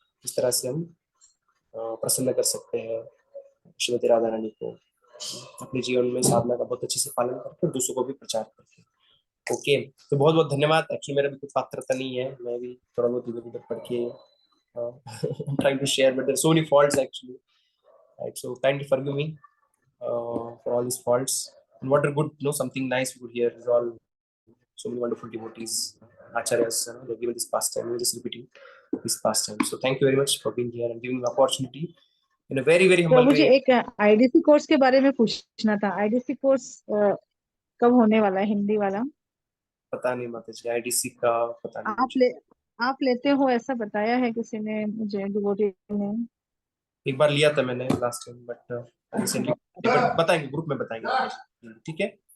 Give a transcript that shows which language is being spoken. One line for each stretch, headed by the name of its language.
Hindi: इस तरह से हम प्रसन्न कर सकते हैं श्रीमती राधा रानी को, अपने जीवन में साधना का बहुत अच्छे से पालन करके दूसरों को भी प्रचार करके। ओके, तो बहुत बहुत धन्यवाद। एक्चुअली मेरा भी कुछ पात्रता नहीं है, मैं भी थोड़ा बहुत इधर उधर पढ़ के
English: Trying to share, but there so many faults actually, right? So kindly forgive me for all these faults. And what a good, something nice we could hear is all so many wonderful devotees, acharyas, they've given this pastime. We're just repeating this pastime. So thank you very much for being here and giving the opportunity in a very very humble
Hindi: Prabhu ji
English: way.
Hindi: एक IDC course के बारे में पूछना था। IDC course कब होने वाला है, हिंदी वाला? पता नहीं माताजी, आईडीसी का पता नहीं मुझे। आप लेते हो ऐसा बताया है किसी ने मुझे, डिवोटी ने। एक बार लिया था मैंने लास्ट टाइम, बट रिसेंटली बताएंगे, ग्रुप में बताएंगे माताजी, ठीक है?